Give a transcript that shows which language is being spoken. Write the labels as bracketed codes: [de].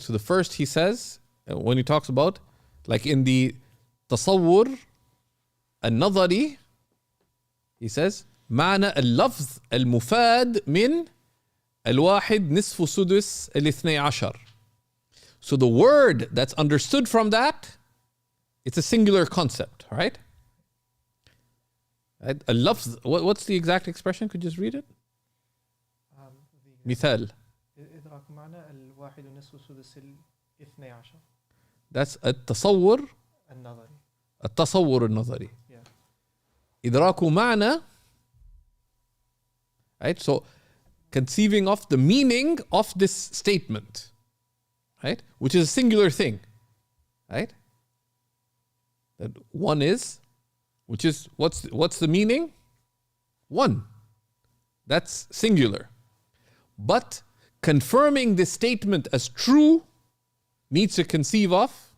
[en] So the first he says, when he talks about, like in the tasawwur al-nadhari, he says, [ar] معنى اللفظ المفاد من الواحد نصف سدس الاثني عشر. [en] So the word that's understood from that, it's a singular concept, right? اللفظ, what's the exact expression? Could you just read it? [ar] مثال. إدراك معنى الواحد نصف سدس الاثني عشر. That's التصور النظري. التصور النظري. [en] Yeah. [ar] إدراك معنى, [en] right? So conceiving of the meaning of this statement, right? Which is a singular thing, right? That one is, which is, what's the meaning? One. That's singular. But confirming this statement as true needs to conceive of.